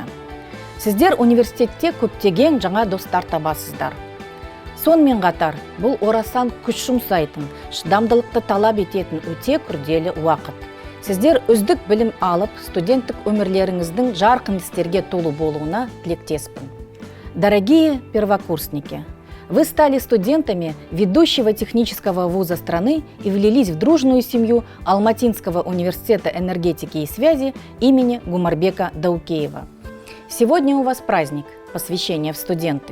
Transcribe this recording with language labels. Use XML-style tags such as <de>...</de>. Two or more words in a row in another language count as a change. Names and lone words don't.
<kk>Сіздер университетте көптеген жаңа достар табасыздар. Сонымен қатар, бұл орасан күш жұмсайтын, шыдамдылықты талап ететін өте күрделі уақыт. Сіздер үздік білім алып, студенттік өмірлеріңіздің жарқын істерге толы болуына тілектеспін.</kk> <ru>Дорогие первокурсники, вы стали студентами ведущего технического вуза страны и влились в дружную семью Алматинского университета энергетики и связи имени Гумарбека Даукеева. Сегодня у вас праздник, посвящение в студенты.</ru>